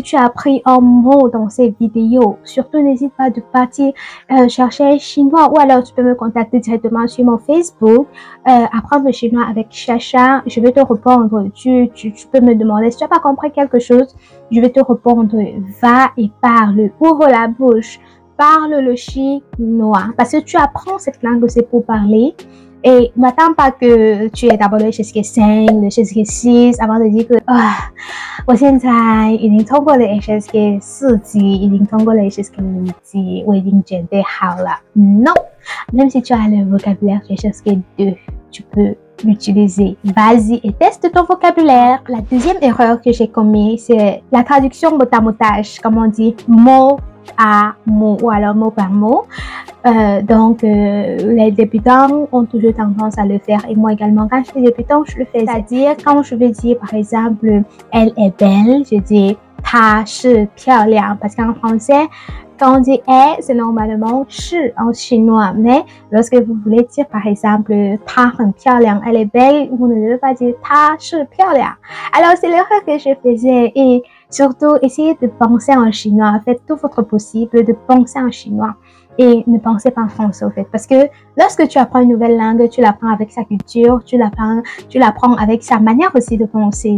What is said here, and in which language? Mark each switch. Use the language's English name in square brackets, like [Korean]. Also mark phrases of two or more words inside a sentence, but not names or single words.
[French] tu as appris un mot dans ces vidéos, surtout n'hésite pas de partir chercher un chinois ou alors tu peux me contacter directement sur mon Facebook, apprendre le chinois avec Chacha, je vais te répondre, tu peux me demander si tu n'as pas compris quelque chose, je vais te répondre, va et parle, ouvre la bouche, parle le chinois, parce que tu apprends cette langue, c'est pour parler. Et n'attends pas que tu aies d'abord le HSK5, le HSK6 avant de dire que [Chinese] 我现在已经通过了 HSK4 级，已经通过了 HSK5 级，我已经准备好了。 [French] Non, même si tu as le vocabulaire du HSK2, tu peux l'utiliser. Vas-y et teste ton vocabulaire. La deuxième erreur que j'ai commise, c'est la traduction mot à motage, comme on dit mot à mot ou alors mot par mot. Donc, les débutants ont toujours tendance à le faire et moi également quand je suis débutant, je le fais. C'est-à-dire quand je veux dire par exemple elle est belle, je dis [Chinese] 她是漂亮 [French] parce qu'en français, quand on dit elle, c'est normalement 是 en chinois. Mais lorsque vous voulez dire par exemple [Chinese] 她很漂亮, [French] elle est belle, vous ne devez pas dire [Chinese] 她是漂亮. [French] Alors, c'est l'erreur que je faisais et surtout, essayez de penser en chinois. Faites tout votre possible de penser en chinois. Et ne pensez pas en français au fait. Parce que lorsque tu apprends une nouvelle langue, tu l'apprends avec sa culture, tu l'apprends avec sa manière aussi de penser.